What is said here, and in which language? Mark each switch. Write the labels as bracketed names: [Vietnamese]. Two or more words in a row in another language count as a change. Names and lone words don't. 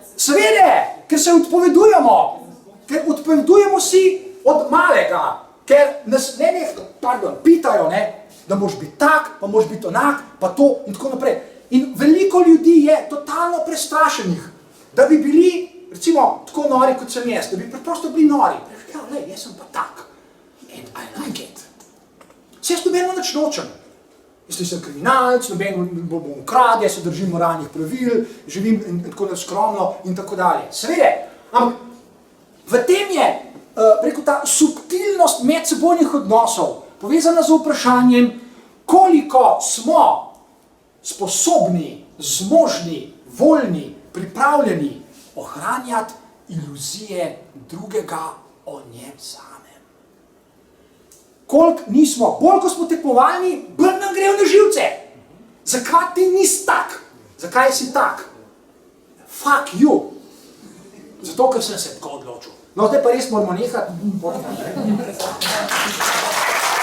[Slovenian] Seveda, ker se odpovedujemo si od malega, ker nas pitajo, da moraš biti tak, pa moraš biti onak, pa to in tako naprej. In veliko ljudi je totalno prestrašenih, da bi bili, recimo, tako nori kot sem jaz, da bi preprosto bili nori. Ja, ne, jaz sem pa tak. [English] And I like it. [Slovenian] Se jaz nobeno nič nočem. Jaz sem kriminalec, nobeno bom ukrad, jaz se držim moralnih pravil, živim in tako skromno in tako dalje. Seveda, ampak v tem je preko ta subtilnost medsebojnih odnosov povezana z vprašanjem, koliko smo sposobni, zmožni, voljni, pripravljeni ohranjati iluzije drugega o njem samem. Koliko nismo, bolj ko smo tekmovalni, bolj nam grejo na živce. Zakaj ti nisi tak? Zakaj si tak? [English] Fuck you. [Slovenian] Zato, ker sem se tako odločil. No, zdaj pa res moramo nehati.